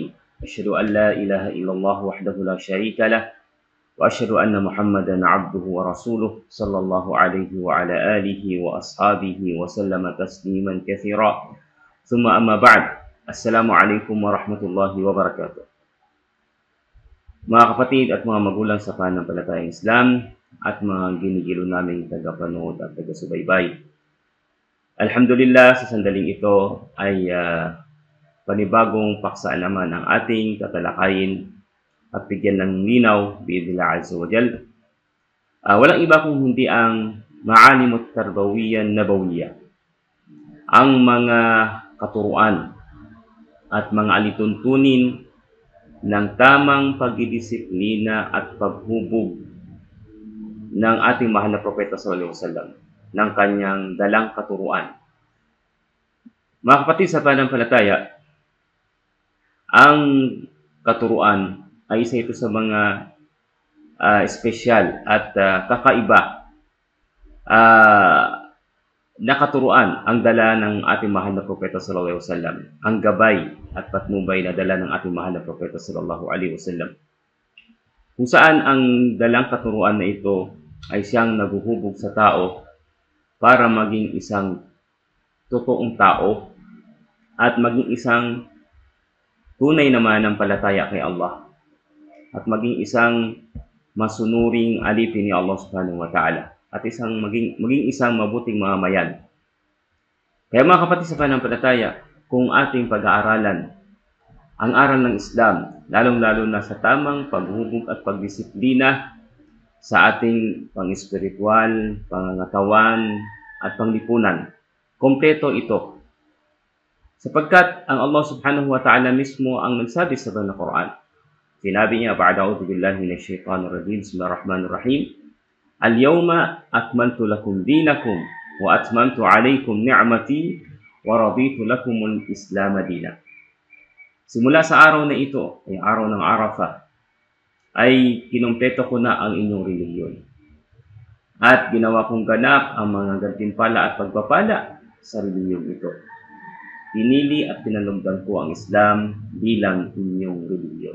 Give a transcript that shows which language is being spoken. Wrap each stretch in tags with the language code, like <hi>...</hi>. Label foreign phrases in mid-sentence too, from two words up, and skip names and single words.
<ar>أشهد أن لا إله إلا الله وحده لا شريك له، وأشهد أن محمدا عبده ورسوله صلى الله عليه وعلى آله وأصحابه وسلم تسليما كثيرا. ثم أما بعد. السلام عليكم ورحمة الله وبركاته.</ar> <tl>Mga kapatid at mga magulang sa pananampalatayang Islam at mga ginigilo naming tagapanood at taga-subaybay. Alhamdulillah, sa sandaling ito ay panibagong paksa naman ang ating tatalakayin at bigyan ng linaw</tl> <ar>بإذن الله عز وجل.</ar> <tl>Walang iba kung hindi ang</tl> <ar>معالم التربوية النبوية,</ar> <tl>ang mga katuruan at mga alituntunin ng tamang pagdidisiplina at paghubog ng ating mahal na propeta</tl> <ar>صلى الله عليه وسلم</ar> <tl>ng kanyang dalang katuruan. Mga kapatid sa pananampalataya, ang katuruan ay isa ito sa mga espesyal at kakaiba na katuruan ang dala ng ating mahal na propeta</tl> <ar>صلى الله عليه وسلم,</ar> <tl>ang gabay at patnubay na dala ng ating mahal na propeta</tl> <ar>صلى الله عليه وسلم,</ar> <tl>kung saan ang dalang katuruan na ito ay siyang naguhubog sa tao para maging isang totoong tao at maging isang tunay na mananampalataya kay Allah at maging isang masunuring alipin ni Allah</tl> <ar>سبحانه وتعالى</ar> <tl>at maging isang mabuting mamamayan. Kaya mga kapatid sa pananampalataya, kung ating pag-aaralan ang aral ng Islam, lalong-lalo na sa tamang paghubog at pagdisiplina sa ating pang-espiritual, pangangatawan at panglipunan, kompleto ito. Sapagkat ang Allah</tl> <ar>سبحانه وتعالى</ar> <tl>mismo ang nagsabi sa banal na Quran. Sinabi niya,</tl> <ar>بعد أعوذ بالله من الشيطان الرجيم بسم الله الرحيم اليوم أكملت لكم دينكم وأتممت عليكم نعمتي ورضيت لكم الإسلام دينا.</ar> <tl>Simula sa araw na ito, ay araw ng Arafah, ay kinumpleto ko na ang inyong relihiyon. At ginawa kong ganap ang mga gantimpala at pagpapala sa relihiyong ito. Pinili at pinalugdan ko ang Islam bilang inyong relihiyon.</tl>